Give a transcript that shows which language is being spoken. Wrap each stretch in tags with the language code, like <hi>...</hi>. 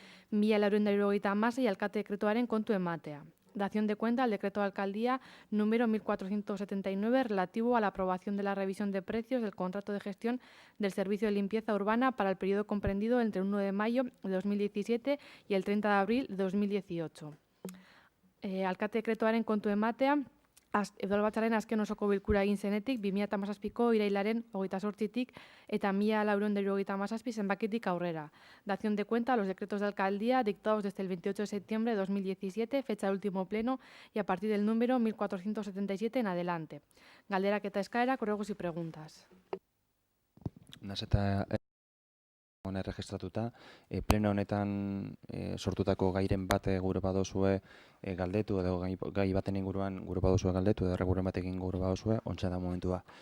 <eu>1.956 alkate dekretuaren kontu ematea.</eu> <es>Dación de cuenta al decreto de alcaldía número 1479 relativo a la aprobación de la revisión de precios del contrato de gestión del servicio de limpieza urbana para el periodo comprendido entre el 1 de mayo de 2017 y el 30 de abril de 2018.</es> <eu>Alkate dekretuaren kontu ematea, Udalbatzaren azken osoko bilkura egin zenetik 2017ko irailaren 28tik eta 1477 zenbakitik aurrera.</eu> <es>Dación de cuenta a los decretos de alcaldía dictados desde el 28 de septiembre de 2017, fecha del último pleno, y a partir del número 1477 en adelante.</es> <eu>Galderak eta eskaerak,</eu> <es>ruegos y preguntas.</es> <eu>Eta honen registratuta, pleno honetan sortutako gairen bat gure badozue galdetu, edo gai baten inguruan gure badozue galdetu, edo erreguren batekin gure badozue, ontsa da momentua.</eu>